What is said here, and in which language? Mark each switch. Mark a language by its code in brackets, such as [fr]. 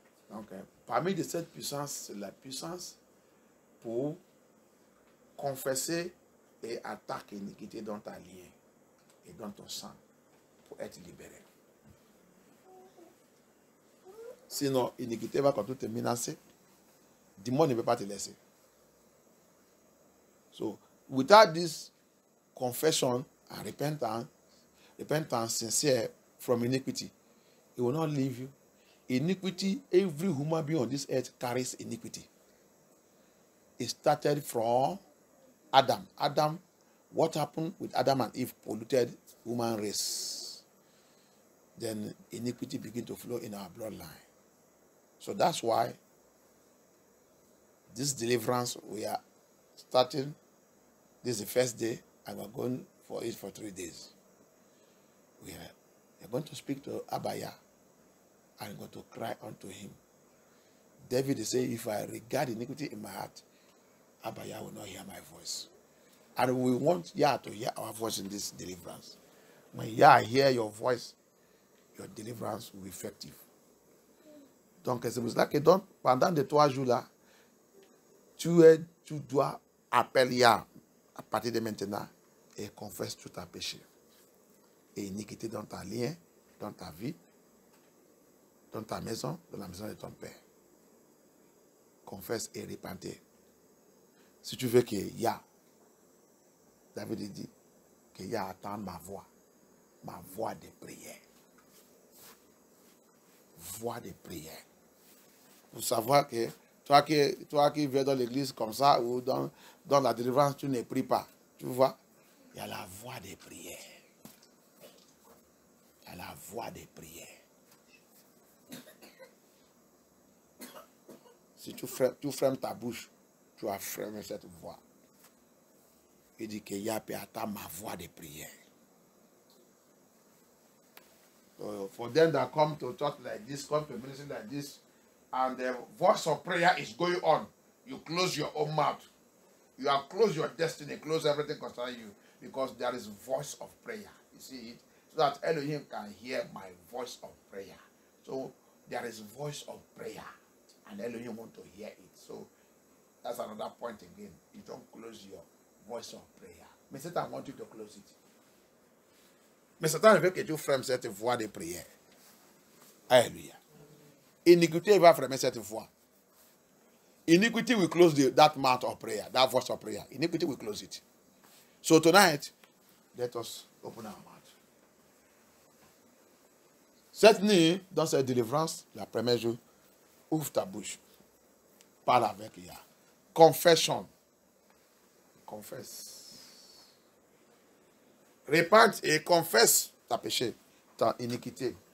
[fr] Donc, parmi de cette puissance, c'est la puissance pour confesser et attaquer l'iniquité dans ta lien et dans ton sang pour être libéré. Sinon, l'iniquité va continuer de te menacer. Le démon ne peut pas te laisser. [en] So, without this confession and repentance sincere from iniquity, it will not leave you. Iniquity, every human being on this earth carries iniquity. It started from Adam. What happened with Adam and Eve polluted human race. Then iniquity began to flow in our bloodline. So that's why this deliverance, we are starting, this is the first day, and we're going for it for 3 days. We are going to speak to Abaya and going to cry unto him. David is saying, if I regard iniquity in my heart, Abaya will not hear my voice. And we want Yah to hear our voice in this deliverance. When Yah hear your voice, your deliverance will be effective. [fr] Donc, c'est pour cela que donc, pendant les 3 jours-là, tu dois appeler Yah à partir de maintenant et confesse tout ta péché. Et iniquité dans ta lien, dans ta vie, dans ta maison, dans la maison de ton père. Confesse et repentez. Si tu veux que Yah, David dit, que Yah attend ma voix de prière. Voix de prière. Pour savoir que toi qui viens dans l'église comme ça, ou dans la délivrance, tu ne pries pas. Tu vois, il y a la voix de prière. Il y a la voix de prière. Si tu fermes ta bouche, tu vas fermer cette voix. Il dit que Yah peut attendre ma voix de prière. [en] So for them that come to talk like this, come to ministry like this, and the voice of prayer is going on, you close your own mouth. You have closed your destiny, close everything concerning you, because there is voice of prayer. You see it? so that Elohim can hear my voice of prayer. So there is voice of prayer, and Elohim want to hear it. So that's another point again. You don't close your voice of prayer. [fr] Mais [en] Satan want you to close it. [fr] Mais Satan veut que tu fermes cette voix de prière. Alléluia. Iniquité va fermer cette voix. [en] Iniquity will close that mouth of prayer, that voice of prayer. Iniquity will close it. So tonight, let us open our mouth. [fr] Cette nuit, dans cette délivrance, la première jour, ouvre ta bouche. Parle avec Yah. Confession. Confesse. Répente et confesse ta péché, ta iniquité.